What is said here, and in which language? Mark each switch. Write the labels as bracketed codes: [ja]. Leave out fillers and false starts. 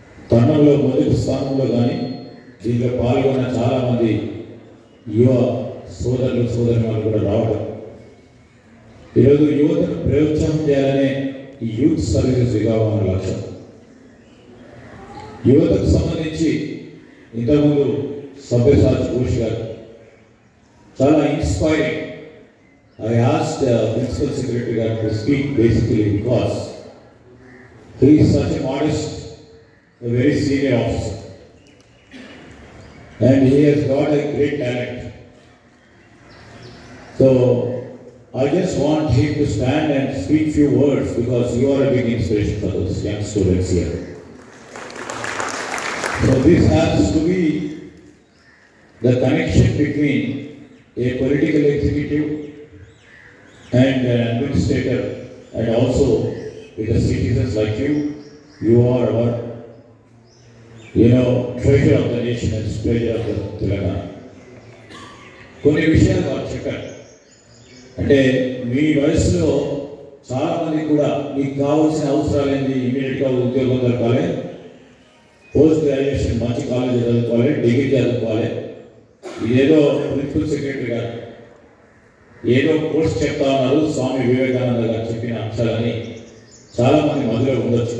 [te] తరుణంలో మొదటి స్థానంలో కానీ దీంట్లో పాల్గొన్న చాలామంది యువ సోదరులు సోదరులు కూడా రావడం, ఈరోజు యువతను ప్రోత్సాహం చేయాలనే ఈ యూత్ సర్వీసెస్ విభాగం లక్ష్యం. యువతకు సంబంధించి ఇంతకుముందు సభ్యసాచి ఘోష్ గారు చాలా inspiring. [en] I asked Principal Secretary గారు to speak basically because he is such a modest, a very senior officer, and he has got a great talent. So I just want him to stand and speak few words because you are a big inspiration for those young students here. So this has to be the connection between a political executive and an administrator, and also with the citizens like you. You are our, treasure of the nation and treasure of the Telangana. [te] కొన్ని విషయాలు వారు చెప్పారు. అంటే మీ వయసులో చాలామంది కూడా మీకు కావాల్సిన అవసరాలు ఏంటి, ఇమీడియట్గా ఉద్యోగం దొరకాలి, పోస్ట్ గ్రాడ్యుయేషన్ మంచి కాలేజీ చదువుకోవాలి, డిగ్రీ చదువుకోవాలి. ఇదేదో ప్రిన్సిపల్ సెక్రటరీ గారు ఏదో కోర్స్ చెప్తా ఉన్నారు, స్వామి వివేకానంద గారు చెప్పిన అంశాలని చాలామంది మధ్యలో ఉండొచ్చు.